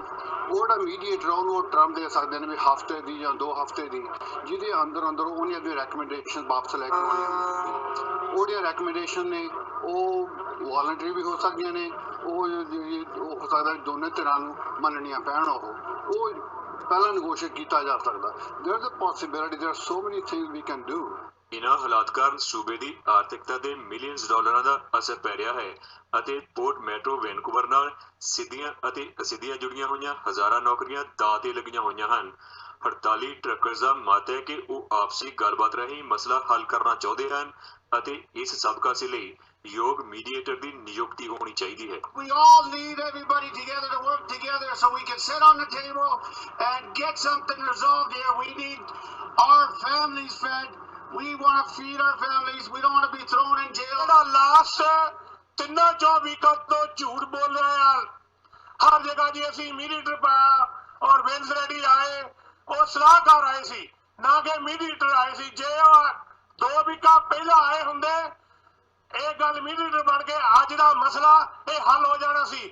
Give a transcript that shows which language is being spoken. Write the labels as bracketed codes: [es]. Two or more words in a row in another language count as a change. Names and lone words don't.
[pa] ਉਹ ਜਿਹੜਾ ਮੀਡੀਏਟਰ ਉਹਨੂੰ ਟਰਮ ਦੇ ਸਕਦੇ ਨੇ ਵੀ ਹਫ਼ਤੇ ਦੀ ਜਾਂ 2 ਹਫ਼ਤੇ ਦੀ, ਜਿਹਦੇ ਅੰਦਰ ਉਹਨੀਆਂ ਦੀਆਂ ਰੈਕਮੈਂਡੇਸ਼ਨ ਵਾਪਸ ਲੈ ਕੇ ਆਉਣੀਆਂ। ਉਹ ਜਿਹੜੀਆਂ ਰੈਕਮੈਂਡੇਸ਼ਨ ਨੇ ਉਹ ਵਾਲੰਟਰੀ ਵੀ ਹੋ ਸਕਦੀਆਂ ਨੇ, ਉਹ ਹੋ ਸਕਦਾ ਦੋਨੇ ਧਿਰਾਂ ਨੂੰ ਮੰਨਣੀਆਂ ਪੈਣ। ਉਹ ਪਹਿਲਾਂ ਨੈਗੋਸ਼ੀਏਟ ਕੀਤਾ ਜਾ ਸਕਦਾ। [en] There is a possibility, there are so many things we can do. [pa] ਇਹਨਾਂ ਹਾਲਾਤ ਕਾਰਨ ਸੂਬੇ ਦੀ ਆਰਥਿਕਤਾ ਤੇ ਮਿਲੀਅਨਸ ਡਾਲਰਾਂ ਦਾ ਅਸਰ ਪੈ ਰਿਹਾ ਹੈ ਅਤੇ ਪੋਰਟ ਮੈਟਰੋ ਵੈਨਕੂਵਰ ਨਾਲ ਸਿੱਧੀਆਂ ਅਤੇ ਅਸਿੱਧੀਆਂ ਜੁੜੀਆਂ ਹੋਈਆਂ ਹਜ਼ਾਰਾਂ ਨੌਕਰੀਆਂ ਦਾਅ ਤੇ ਲੱਗੀਆਂ ਹੋਈਆਂ ਹਨ। ਹੜਤਾਲੀ ਟਰੱਕਰਜ਼ ਦਾ ਮਤ ਹੈ ਕਿ ਉਹ ਆਪਸੀ ਗੱਲਬਾਤ ਰਾਹੀਂ ਮਸਲਾ ਹੱਲ ਕਰਨਾ ਚਾਹੁੰਦੇ ਹਨ ਅਤੇ ਇਸ ਸਭ ਕਾਸੇ ਲਈ ਯੋਗ ਮੀਡੀਏਟਰ ਦੀ ਨਿਯੁਕਤੀ ਹੋਣੀ ਚਾਹੀਦੀ ਹੈ। [en] We all need everybody together to work together so we can sit on the table and get something resolved here. We need our families fed. We want to feed our families. We don't want to be thrown in jail. [pa] ਜਿਹੜਾ ਲਾਸਟ 3-4 ਵੀਕਾਂ ਤੋਂ ਝੂਠ ਬੋਲ ਰਿਹਾ ਯਾਰ ਹਰ ਜਗ੍ਹਾ ਜੀ ਅਸੀਂ ਮੀਡੀਏਟਰ ਪਾਇਆ ਔਰ ਵਿੰਸ ਰੈਡੀ ਆਏ, ਉਹ ਸਲਾਹਕਾਰ ਆਏ ਸੀ ਨਾ ਕਿ ਮੀਡੀਏਟਰ ਆਏ ਸੀ। ਜੇ ਉਹ 2 ਵੀਕਾਂ ਪਹਿਲਾਂ ਆਏ ਹੁੰਦੇ ਇਹ ਗੱਲ ਮੀਡੀਏਟਰ ਬਣ ਕੇ ਅੱਜ ਦਾ ਮਸਲਾ ਇਹ ਹੱਲ ਹੋ ਜਾਣਾ ਸੀ।